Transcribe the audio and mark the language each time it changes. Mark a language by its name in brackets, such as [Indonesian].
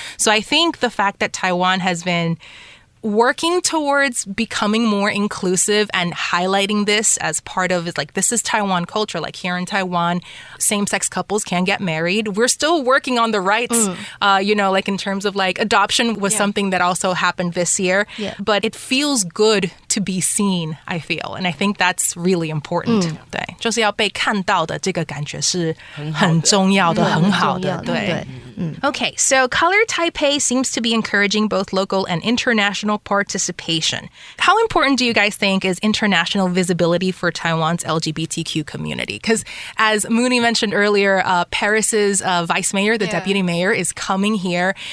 [English] So I think the fact that Taiwan has been working towards becoming more inclusive and highlighting this as part of, it's like, this is Taiwan culture. Like here in Taiwan, same-sex couples can get married. We're still working on the rights, you know, like in terms of like adoption was something that also happened this year. Yeah. But it feels good to be seen, I feel. And I think that's really important. [Chinese] 对，就是要被看到的这个感觉是很重要的，很好的，对。 [English] Okay, so Color Taipei seems to be encouraging both local and international participation. How important do you guys think is international visibility for Taiwan's LGBTQ community? Because as Mooni mentioned earlier, Paris's vice mayor, the deputy mayor, is coming here.